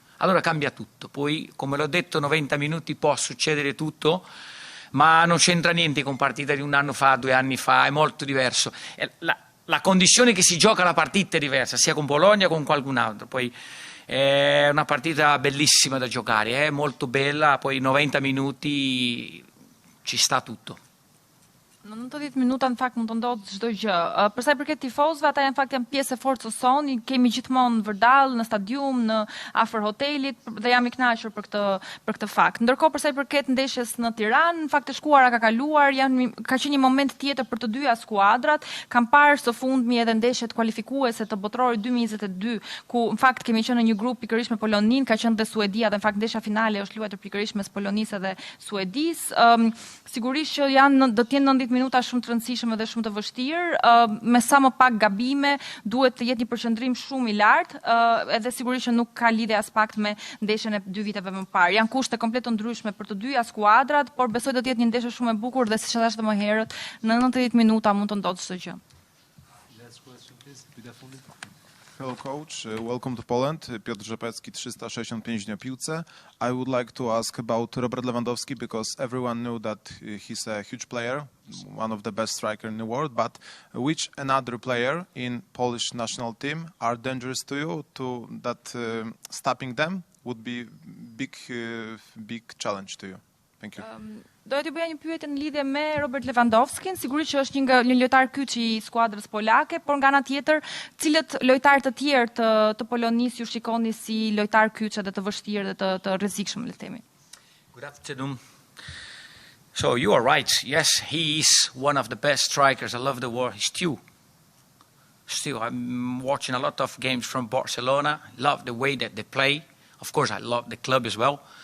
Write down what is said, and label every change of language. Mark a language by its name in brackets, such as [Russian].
[Italian] Allora cambia tutto, poi come l'ho detto 90 minuti può succedere tutto, ma non c'entra niente con partita di un anno fa, 2 anni fa, è molto diverso. La condizione che si gioca la partita è diversa, sia con Polonia che con qualcun altro, poi è una partita bellissima da giocare, molto bella, poi 90 minuti ci sta tutto. [Albanian] Në 90 minuta në fakt mund të ndodhë çdo gjë. Për sa i përket tifozëve, ata në fakt janë pjesë e forcës sonë, kemi gjithmonë në vërdall, në stadium, në afër hotelit dhe jam i kënaqur për këtë fakt. Ndërkohë për sa i përket ndeshjes në Tiranë, në fakt e shkuara ka kaluar, ka qenë një moment tjetër për të dyja skuadrat. Kam parë së fundmi edhe ndeshjet kualifikuese të botrorit 2022, ku në fakt kemi qenë në një grup pikërisht me Polonin, ka qenë dhe Suedia, dhe në fakt ndeshja finale është luajtur pikërisht mes Polonisë dhe Suedisë. Sigurisht që do të jenë 90 minuta shumë të rëndësishme dhe shumë të vështirë, me sa më pak gabime, duhet të jetë një përqendrim shumë i lartë, edhe sigurisht që nuk ka lidhje as pak me ndeshjen e 2 viteve më parë. Janë kushte komplet të ndryshme për të dyja skuadrat, por besoj do të jetë një ndeshje shumë e bukur dhe siç e thash më herët, në 90 minuta mund të ndodhë çdo gjë. [English] Hello coach, welcome to Poland. Piotr Rzepecki, 365 dni piłce. I would like to ask about Robert Lewandowski because everyone knew that he's a huge player, one of the best strikers in the world, but which another player in Polish national team are dangerous to you, that stopping them would be big challenge to you? Thank you. [Albanian] Doja t'ju bëja një pyetje në lidhje me Robert Lewandowskin, sigurisht që është një lojtar kyç i skuadrës polake, por nga ana tjetër, cilët lojtarë të tjerë të Polonisë ju shikoni si lojtar kyç edhe të vështirë dhe të rrezikshëm, le të themi? [English] Good afternoon. So you are right. Yes, he is one of the best strikers. I love the word. He's still, I'm watching a lot of games from Barcelona. Love the way that they play. Of course, I love the club as well.